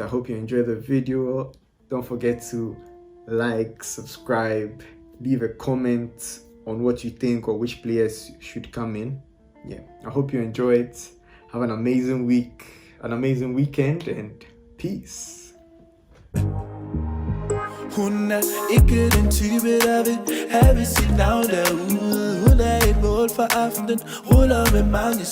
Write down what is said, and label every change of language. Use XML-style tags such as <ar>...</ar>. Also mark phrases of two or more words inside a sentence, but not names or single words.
<en>I hope you enjoyed the video. Don't forget to like, subscribe, leave a comment on what you think or which players should come in. Yeah, I hope you enjoy it. Have an amazing week, an amazing weekend, and peace.</en> <da>Hun ikke den type, der vil have sit navn derude. Hun et mål for aftenen, ruller med mange</da>